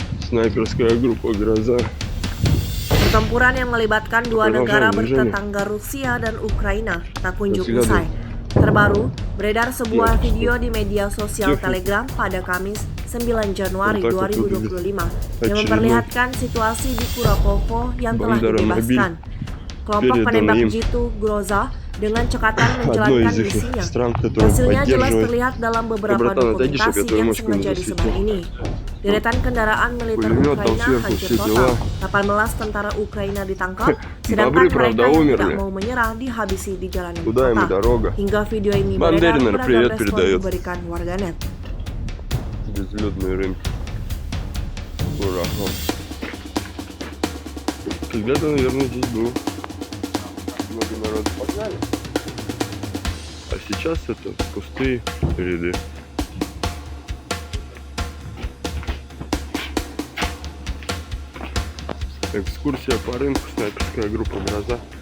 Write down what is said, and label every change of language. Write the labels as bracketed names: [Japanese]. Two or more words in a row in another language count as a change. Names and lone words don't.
[Russian] Снайперская группа «Гроза». [Indonesian] Pertempuran yang melibatkan dua negara bertetangga Rusia dan Ukraina tak kunjung usai. Terbaru, beredar sebuah video di media sosial Telegram pada Kamis 9 Januari 2025 yang memperlihatkan situasi di Kurakovo yang telah dibebaskan. Kelompok penembak jitu Groza dengan cekatan menjalankan misinya. Hasilnya jelas terlihat dalam beberapa dokumentasi yang sengaja disebar ini. Deretan kendaraan militer Ukraina hancur total, 18 tentara Ukraina ditangkap, sedangkan mereka yang tidak mau menyerah dihabisi di jalanan kota. Hingga video ini beredar, beragam respon diberikan warganet. [Russian] Безлюдный рынок. Курахов. Когда-то, наверное, здесь был много народу. Погнали. А сейчас это пустые ряды. Экскурсия по рынку, снайперская группа «Гроза».